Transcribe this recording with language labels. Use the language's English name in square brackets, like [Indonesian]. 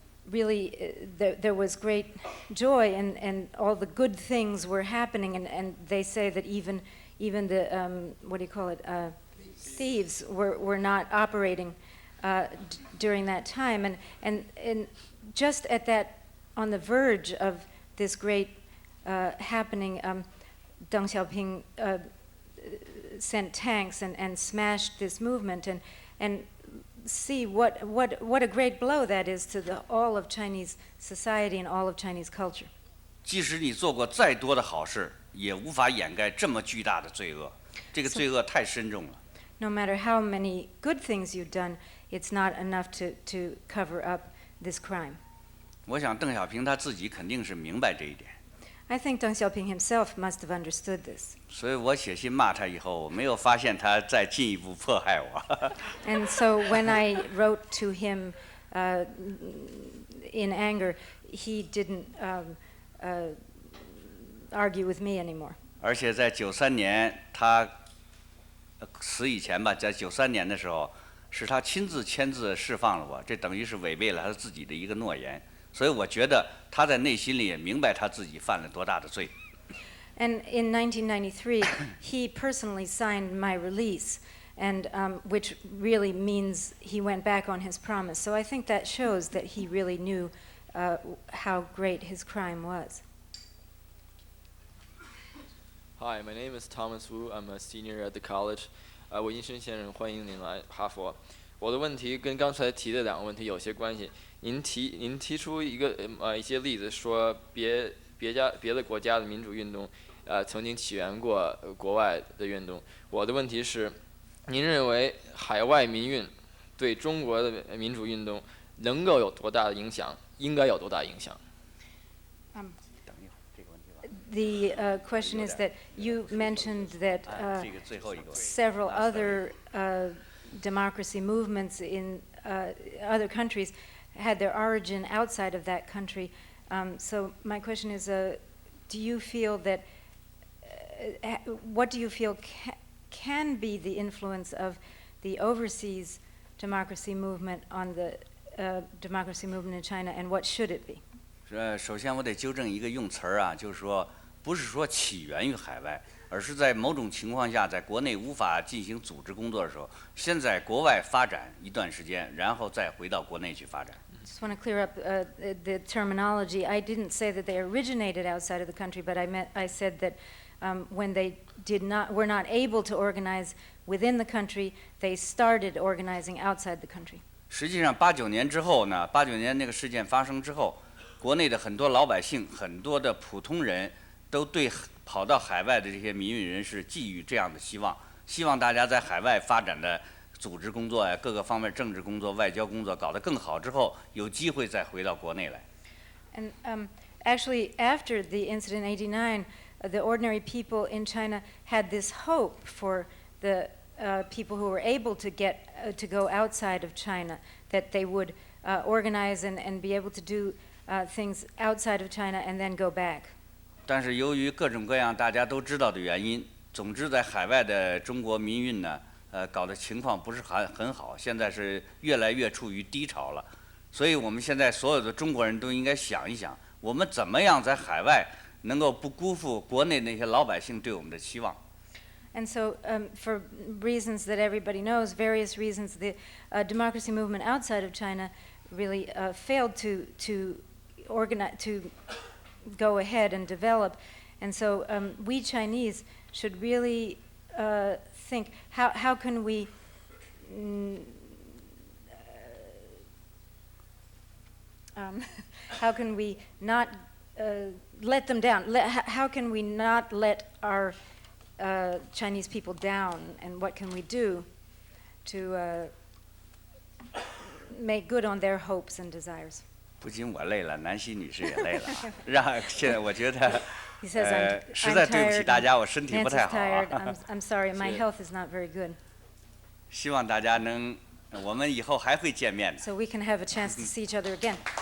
[English] Really, there was great joy, and all the good things were happening, and they say that even the what do you call it, thieves were not operating during that time, and just at that, on the verge of this great happening, Deng Xiaoping sent tanks and smashed this movement, and see what a great blow that is to all of Chinese society and all of Chinese culture. [Chinese] 即使你做过再多的好事，也无法掩盖这么巨大的罪恶。这个罪恶太深重了。 [English] No matter how many good things you've done, it's not enough to cover up this crime. [Chinese] 我想邓小平他自己肯定是明白这一点。 [English] I think Deng Xiaoping himself must have understood this. [Chinese] 所以我写信骂他以后，我没有发现他再进一步迫害我。 [English] And so when I wrote to him in anger, he didn't argue with me anymore. [Chinese] 而且在93年他死以前吧，在93年的时候，是他亲自签字释放了我，这等于是违背了他自己的一个诺言。所以我觉得他在内心里也明白他自己犯了多大的罪。 [English] And in 1993, he personally signed my release, and which really means he went back on his promise. So I think that shows that he really knew how great his crime was. Hi, my name is Thomas Wu. I'm a senior at the college. [Chinese] 韦金生先生，欢迎您来哈佛。我的问题跟刚才提的两个问题有些关系。您提出一些例子，说别的国家的民主运动，曾经起源过国外的运动。我的问题是，您认为海外民运对中国的民主运动能够有多大的影响？应该有多大影响？ [English] The question is that you mentioned that several other democracy movements in other countries had their origin outside of that country. So my question is, do you feel that, what do you feel can be the influence of the overseas democracy movement on the democracy movement in China, and what should it be? [Chinese] 首先我得纠正一个用词儿啊，就是说不是说起源于海外，而是在某种情况下，在国内无法进行组织工作的时候，先在国外发展一段时间，然后再回到国内去发展。 [English] Just want to clear up the terminology. I didn't say that they originated outside of the country, but I said that when they were not able to organize within the country, they started organizing outside the country. [Chinese] 实际上，89年之后呢，89年那个事件发生之后，国内的很多老百姓、很多的普通人都对跑到海外的这些民运人士寄予这样的希望，希望大家在海外发展的组织工作呀，各个方面政治工作、外交工作搞得更好之后，有机会再回到国内来。 [English] And actually, after the incident in '89, the ordinary people in China had this hope for the people who were able to to go outside of China, that they would organize and be able to do things outside of China and then go back. [Chinese] 但是由于各种各样大家都知道的原因，总之在海外的中国民运呢，搞的情况不是很好，现在是越来越处于低潮了。所以我们现在所有的中国人都应该想一想，我们怎么样在海外能够不辜负国内那些老百姓对我们的期望。 [English] And so, for reasons that everybody knows, various reasons, the democracy movement outside of China really failed to organize, to go ahead and develop. And so, we Chinese should really think, how can we how can we not let them down? How can we not let our Chinese people down, and what can we do to make good on their hopes and desires? [Chinese] 不仅我累了，南希女士也累了啊。现在我觉得 [English] He says, I'm [Chinese] 实在对不起 [English] tired, [Chinese] 大家，我身体不太好 [English] tired, [Chinese] 啊。 [English] I'm sorry, my health is not very good. [Chinese] 希望大家能，我们以后还会见面的。 [English] So we can have a chance to see each other again.